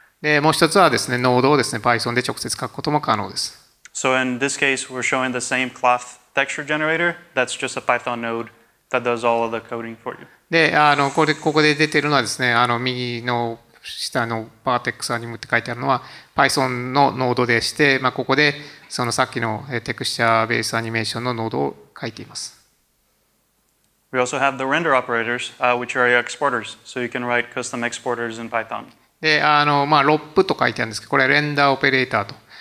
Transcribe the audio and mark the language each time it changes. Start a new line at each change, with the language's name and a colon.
Japanese: で、もう一つはですね、ノードをですね、Python で直接書くことも可能です。
English: So in this case, we're showing the same cloth texture generator. That's just a Python node that does all of the coding for you.
Japanese: で、ここで出ているのはですね、右の下のバーテックスアニムって書いてあるのは Python のノードでして、ここでそのさっきのテクスチャーベースアニメーションのノードを書いています。
English: We also have the render operators, which are exporters. So you can write custom exporters in Python.
Japanese: で、ロップと書いてあるんですけど、これはレンダーオペレーターと。